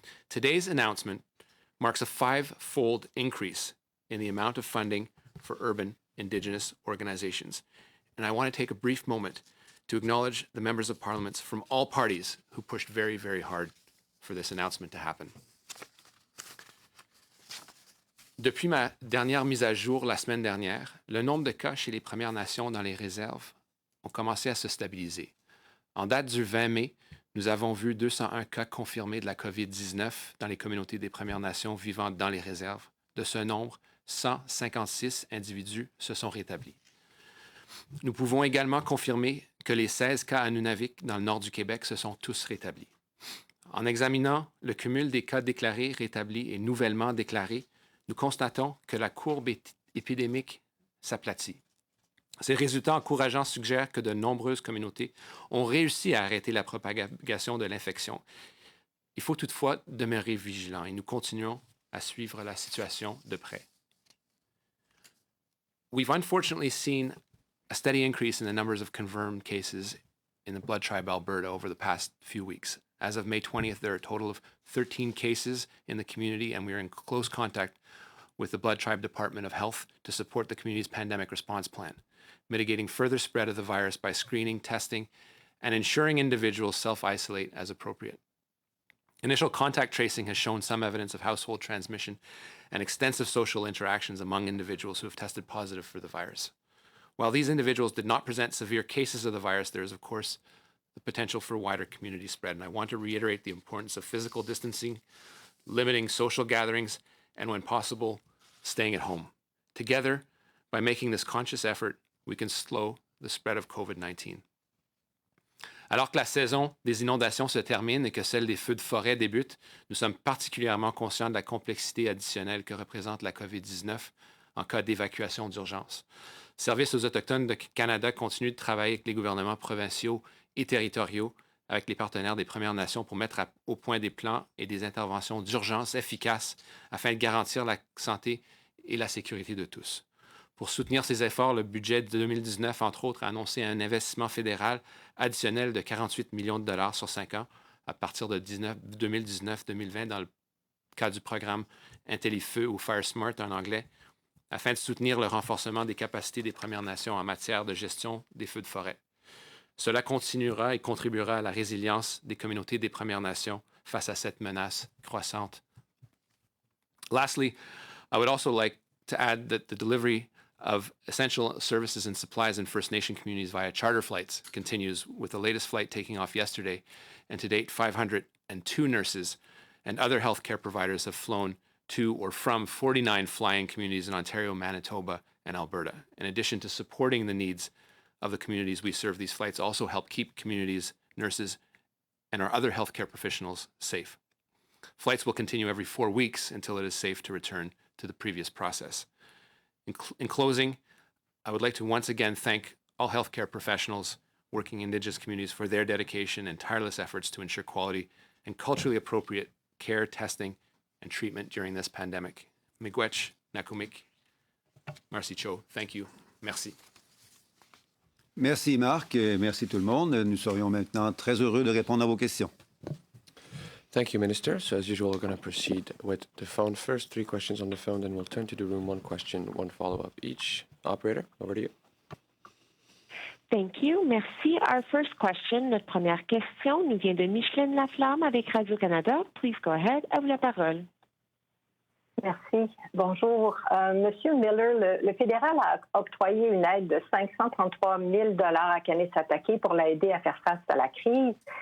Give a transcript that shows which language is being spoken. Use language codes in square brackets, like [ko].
[en] Today's announcement marks a 5-fold increase in the amount of funding for urban Indigenous organizations. And I want to take a brief moment to acknowledge the members of Parliament from all parties who pushed very, very hard for this announcement to happen. [fr] Depuis ma dernière mise à jour la semaine dernière, le nombre de cas chez les Premières Nations dans les réserves ont commencé à se stabiliser. En date du 20 mai, nous avons vu 201 cas confirmés de la COVID-19 dans les communautés des Premières Nations vivant dans les réserves. De ce nombre, 156 individus se sont rétablis. Nous pouvons également confirmer que les 16 cas à Nunavik dans le nord du Québec se sont tous rétablis. En examinant le cumul des cas déclarés, rétablis et nouvellement déclarés, nous constatons que la courbe épidémique s'aplatit. Ces résultats encourageants suggèrent que de nombreuses communautés ont réussi à arrêter la propagation de l'infection. Il faut toutefois demeurer vigilant et nous continuons à suivre la situation de près. [en] We've unfortunately seen a steady increase in the numbers of confirmed cases in the Blood Tribe Alberta over the past few weeks. As of May 20th, there are a total of 13 cases in the community, and we are in close contact with the Blood Tribe Department of Health to support the community's pandemic response plan, mitigating further spread of the virus by screening, testing, and ensuring individuals self-isolate as appropriate. Initial contact tracing has shown some evidence of household transmission and extensive social interactions among individuals who have tested positive for the virus. While these individuals did not present severe cases of the virus, there is, of course, the potential for wider community spread. And I want to reiterate the importance of physical distancing, limiting social gatherings, and when possible, staying at home. Together, by making this conscious effort, we can slow the spread of COVID-19. [fr] Alors que la saison des inondations se termine et que celle des feux de forêt débute, nous sommes particulièrement conscients de la complexité additionnelle que représente la COVID-19 en cas d'évacuation d'urgence. Service aux Autochtones de Canada continue de travailler avec les gouvernements provinciaux et territoriaux, avec les partenaires des Premières Nations pour mettre au point des plans et des interventions d'urgence efficaces afin de garantir la santé et la sécurité de tous. Pour soutenir ces efforts, le budget de 2019, entre autres, a annoncé un investissement fédéral additionnel de 48 millions de dollars sur 5 ans à partir de 2019-2020 dans le cadre du programme IntelliFeu ou Fire Smart en anglais, afin de soutenir le renforcement des capacités des Premières Nations en matière de gestion des feux de forêt. Cela continuera et contribuera à la résilience des communautés des Premières Nations face à cette menace croissante. [en] Lastly, I would also like to add that the delivery of essential services and supplies in First Nation communities via charter flights continues, with the latest flight taking off yesterday, and to date 502 nurses and other healthcare providers have flown to or from 49 flying communities in Ontario, Manitoba, and Alberta. In addition to supporting the needs of the communities we serve, these flights also help keep communities, nurses, and our other healthcare professionals safe. Flights will continue every 4 weeks until it is safe to return to the previous process. In closing, I would like to once again thank all healthcare professionals working in Indigenous communities for their dedication and tireless efforts to ensure quality and culturally appropriate care, testing, and treatment during this pandemic. [oj] Miigwech, [iu] Nakumik, [en] Marcy Cho, thank you. [fr] Merci. Merci Marc et merci tout le monde. Nous serions maintenant très heureux de répondre à vos questions. [en] Thank you, Minister. So as usual, we're going to proceed with the phone first. 3 questions on the phone, then we'll turn to the room. 1 question, 1 follow-up each. Operator, over to you. Thank you. [fr] Merci. [en] Our first question, [fr] notre première question, nous vient de Micheline Laflamme avec Radio-Canada. [en] Please go ahead. [fr] À vous la parole. Merci. Bonjour. Monsieur Miller, le fédéral a octroyé une aide de 533 000 $ à Kanesatake pour l'aider à faire face à la crise.